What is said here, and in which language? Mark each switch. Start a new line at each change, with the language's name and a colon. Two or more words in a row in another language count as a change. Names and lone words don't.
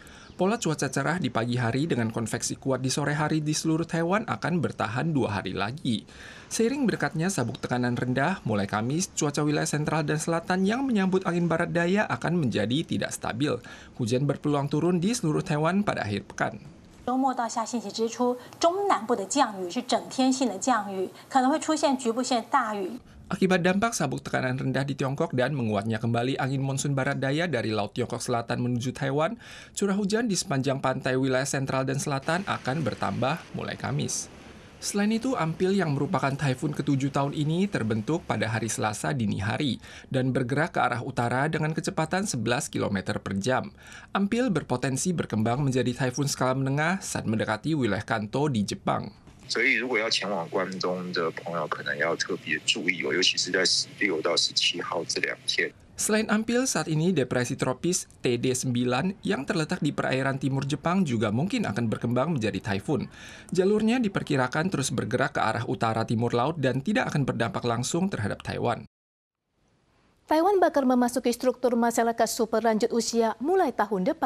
Indonesian: Pola cuaca cerah di pagi hari dengan konveksi kuat di sore hari di seluruh Taiwan akan bertahan 2 hari lagi. Seiring berkatnya sabuk tekanan rendah, mulai Kamis, cuaca wilayah sentral dan selatan yang menyambut angin barat daya akan menjadi tidak stabil. Hujan berpeluang turun di seluruh Taiwan pada akhir pekan.
Chinese: 周末到下星期之初，中南部的降雨是整天性的降雨，可能会出现局部性大雨。
Indonesian: Akibat dampak sabuk tekanan rendah di Tiongkok dan menguatnya kembali angin monsun barat daya dari Laut Tiongkok Selatan menuju Taiwan, curah hujan di sepanjang pantai wilayah sentral dan selatan akan bertambah mulai Kamis. Selain itu, Ampil yang merupakan taifun ke-7 tahun ini terbentuk pada hari Selasa dini hari dan bergerak ke arah utara dengan kecepatan 11 km per jam. Ampil berpotensi berkembang menjadi taifun skala menengah saat mendekati wilayah Kanto di Jepang.
Chinese: 所以，如果要前往关中的朋友，可能要特别注意哦，尤其是在16到17号这2天。
Indonesian: Selain Ampil, saat ini depresi tropis TD9 yang terletak di perairan timur Jepang juga mungkin akan berkembang menjadi taifun. Jalurnya diperkirakan terus bergerak ke arah utara timur laut dan tidak akan berdampak langsung terhadap Taiwan. Taiwan bakal memasuki struktur masyarakat super lanjut usia mulai tahun depan.